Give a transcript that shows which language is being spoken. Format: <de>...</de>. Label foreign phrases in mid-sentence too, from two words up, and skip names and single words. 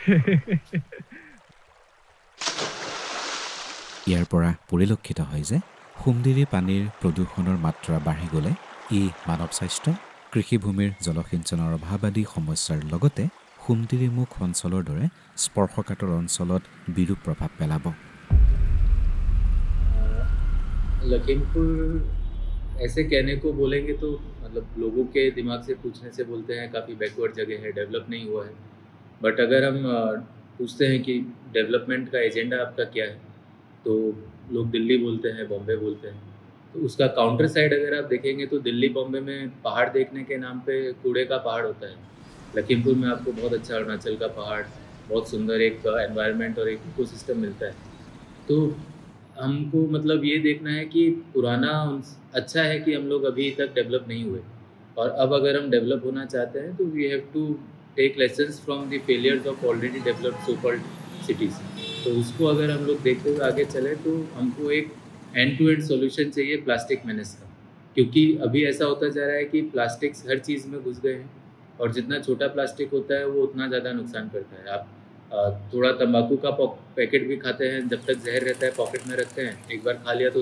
<as>ইয়াৰ পৰা পৰিলক্ষিত হয় যে সুমদিৰি পানীৰ প্ৰদূষণৰ মাত্ৰা বাঢ়ি গ'লে ই মানৱ স্বাস্থ্য কৃষিভূমিৰ জলসিঞ্চনৰ অভাৱ আদি সমস্যাৰ লগতে সুমদিৰিমুখ অঞ্চলৰ দৰে স্পৰ্শকাতৰ অঞ্চলত বিৰূপ প্ৰভাৱ পেলাব</as> <hi>लखीमपुर ऐसे कहने को बोलेंगे तो मतलब लोगों के दिमाग से पूछने से बोलते हैं काफ़ी बैकवर्ड जगह है डेवलप नहीं हुआ है बट अगर हम पूछते हैं कि डेवलपमेंट का एजेंडा आपका क्या है तो लोग दिल्ली बोलते हैं बॉम्बे बोलते हैं तो उसका</hi> <en>counter side</en> <hi>अगर आप देखेंगे तो दिल्ली बॉम्बे में पहाड़ देखने के नाम पे कूड़े का पहाड़ होता है लखीमपुर में आपको बहुत अच्छा अरुणाचल का पहाड़ बहुत सुंदर एक एनवायरनमेंट और एक इकोसिस्टम मिलता है तो हमको मतलब ये देखना है कि पुराना अच्छा है कि हम लोग अभी तक डेवलप नहीं हुए और अब अगर हम डेवलप होना चाहते हैं तो</hi> <en>we have to take lessons from the failures of already developed so called cities</en> <hi>तो उसको अगर हम लोग देखते हुए आगे चले तो हमको एक</hi> <en>end to end solution</en> <hi>चाहिए</hi> <en>plastic menace</en> <hi>का क्योंकि अभी ऐसा होता जा रहा है कि प्लास्टिक्स हर चीज़ में घुस गए हैं और जितना छोटा प्लास्टिक होता है वो उतना ज़्यादा नुकसान करता है आप थोड़ा तंबाकू का पैकेट भी खाते हैं जब तक जहर रहता है पॉकेट में रखते हैं एक बार खा लिया तो</hi>